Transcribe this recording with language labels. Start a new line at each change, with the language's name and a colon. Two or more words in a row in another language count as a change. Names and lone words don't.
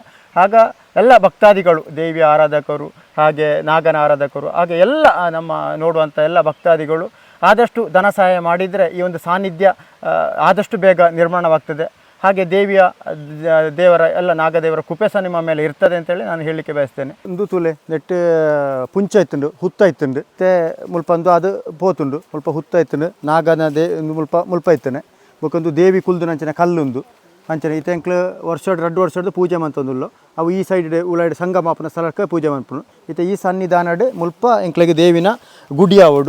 Kannada: ಆಗ ಎಲ್ಲ ಭಕ್ತಾದಿಗಳು, ದೇವಿಯ ಆರಾಧಕರು, ಹಾಗೆ ನಾಗನ ಆರಾಧಕರು, ಹಾಗೆ ಎಲ್ಲ ನಮ್ಮ ನೋಡುವಂಥ ಎಲ್ಲ ಭಕ್ತಾದಿಗಳು ಆದಷ್ಟು ಧನ ಸಹಾಯ ಮಾಡಿದರೆ ಈ ಒಂದು ಸಾನ್ನಿಧ್ಯ ಆದಷ್ಟು ಬೇಗ ನಿರ್ಮಾಣವಾಗ್ತದೆ. ಹಾಗೆ ದೇವರ ಎಲ್ಲ ನಾಗದೇವರ ಕೃಪೆ ಸಹ ನಿಮ್ಮ ಮೇಲೆ ಇರ್ತದೆ ಅಂತೇಳಿ ನಾನು ಹೇಳಲಿಕ್ಕೆ ಬಯಸ್ತೇನೆ.
Tulu: ಒಂದು ತುಲೆ ನೆಟ್ಟು ಪುಂಚ ಇತ್ತುಂಡು, ಹುತ್ತ ಇತ್ತುಂಡು, ಮತ್ತೆ ಮುಲ್ಪ ಒಂದು ಅದು ಪೋತುಂಡು, ಮುಲ್ಪ ಹುತ್ತ ಇತ್ತುಂಡು, ನಾಗನ ಮುಲ್ಪ ಇತ್ತನೆ, ಬೊಕೊಂದು ದೇವಿ ಕುಲ್ದು ನಂಚಿನ ಕಲ್ಲುಂದು ಅಂಚನೆ ಇತೆಂಕ್ಲು ರಡ್ಡು ವರ್ಷದ ಪೂಜೆ ಮಂತೊಂದುಲ್ಲು. ಅವು ಈ ಸೈಡ್ ಉಳಾಡಿ ಸಂಗಮಾಪನ ಸ್ಥಳಕ್ಕೆ ಪೂಜೆ ಮಂತ್ಪುನು. ಇತ್ತೆ ಈ ಸನ್ನಿಧಾನಡ್ ಮುಲ್ಪ ಎಂಕ್ಲೆಗೆ ದೇವಿನ ಗುಡಿ ಆವಡು.